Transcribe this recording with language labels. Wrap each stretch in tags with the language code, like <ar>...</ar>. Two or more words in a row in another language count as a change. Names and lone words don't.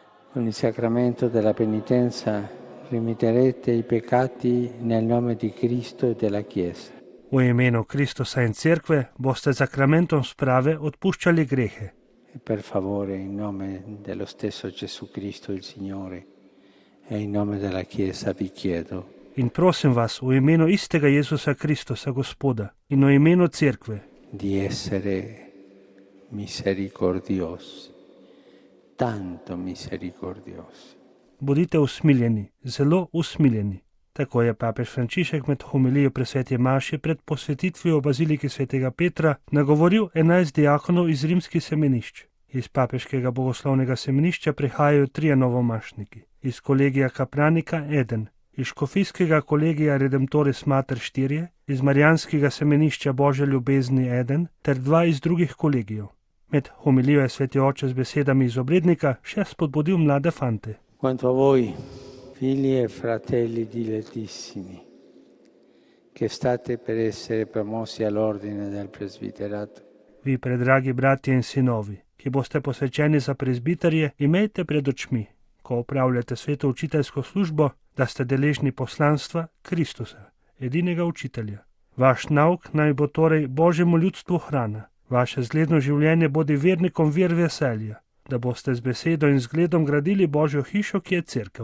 <it>Con il sacramento della penitenza remitterete i peccati nel nome di Cristo e della Chiesa.</it> <sl>U imenu Kristusa in Cerkve boste sakramentom sprave odpuščali grehe.</sl> <it>E per favore, in nome dello stesso Gesù Cristo, il Signore, e in nome della Chiesa vi chiedo,</it> <sl>In prosim vas, u imenu istega Jezusa Kristusa, Gospoda, in u imenu Cerkve,</sl> <it>di essere misericordiosi, tanto misericordiosi.</it> <sl>bodite usmiljeni, zelo usmiljeni. Tako je papež Frančišek med homilijo pri sveti maši pred posvetitvijo v baziliki svetega Petra nagovoril 11 diakonov iz rimskih semenišč. Iz papeškega bogoslovnega semenišča prihajajo 3 novomašniki, iz kolegija Kapranika 1, iz škofijskega kolegija Redemptoris Mater 4, iz marijanskega semenišča Božje ljubezni 1 ter 2 iz drugih kolegijev. Med homilijo je sveti oče z besedami iz obrednika še spodbudil mlade fante.</sl> <it>Quanto a voi, figli e fratelli dilettissimi, che state per essere promossi all'ordine del presbiterato,</it> <sl>Vi, predragi bratje in sinovi, ki boste posvečeni za prezbiterje, imejte pred očmi, ko opravljate sveto učiteljsko službo, da ste deležni poslanstva Kristusa, edinega učitelja. Vaš nauk naj bo torej Božjemu ljudstvu hrana, vaše zgledno življenje bodi vernikom vir veselja, da boste z besedo in zgledom gradili Božjo hišo, ki je cerkev.</sl>